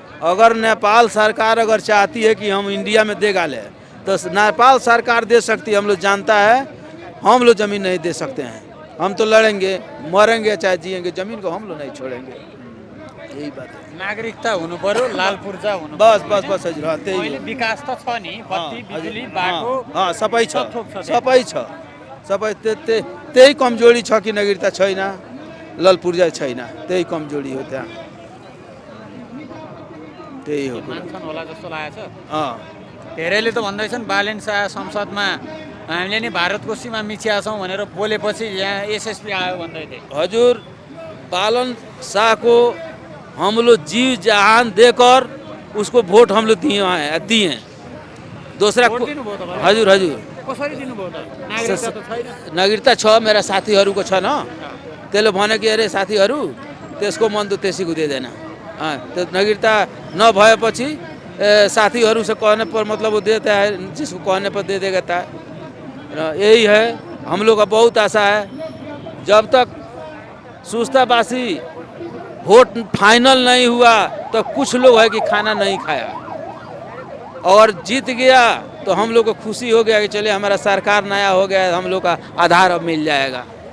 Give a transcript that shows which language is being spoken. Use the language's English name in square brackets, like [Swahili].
[Hindi] अगर नेपाल सरकार अगर चाहती है कि हम इंडिया में दे गाले तो नेपाल सरकार दे सकती है, हम लोग जानता है। हम लोग जमीन नहीं दे सकते हैं, हम तो लड़ेंगे मरेंगे चाहे जिएंगे, जमीन को हम लोग नहीं छोड़ेंगे। यही बात है। [Nepali] नागरिकता हुनु पर्यो, लालपुर्जा हुनु बस बस बस हजुर त्यही अहिले विकास त छ नि, बत्ती बिजुली बाटो सबै छ, थोक छ। सबै छ, सबै त्यही कमजोरी छ कि नागरिकता छैन, ललपुर्जा छैन, त्यही कमजोरी हो त्यहाँ, त्यही हो। मान्छन् होला जस्तो लागेको छ। धेरैले त भन्दैछन् बालेन शाह संसदमा हामीले नि भारतको सीमा मिचिया छौँ भनेर बोलेपछि यहाँ एसएसपी आयो भन्दै थिए। [Hindi] हजुर बालन शाह को हम लोग जी जहान देकर उसको वोट हम लोग दिए। दूसरा हजुर हजुर [Nepali] कसरी दिनुभयो त? नागरिकता त छैन। नागरिकता छ, मेरा साथीहरूको छ न, त्यसले भने कि अरे साथीहरू त्यसको मन तो त्यसैको दिँदैन। [Hindi] तो [Nepali] नागरिकता नभएपछि [Hindi] साथीहरू से कहने पर मतलब वो देता है, जिसको कहने पर दे देता है। यही है, हम लोग का बहुत आशा है। जब तक सुस्ताबासी वोट फाइनल नहीं हुआ तो कुछ लोग है कि खाना नहीं खाया, और जीत गया तो हम लोग को खुशी हो गया कि चले हमारा सरकार नया हो गया, हम लोग का आधार अब मिल जाएगा।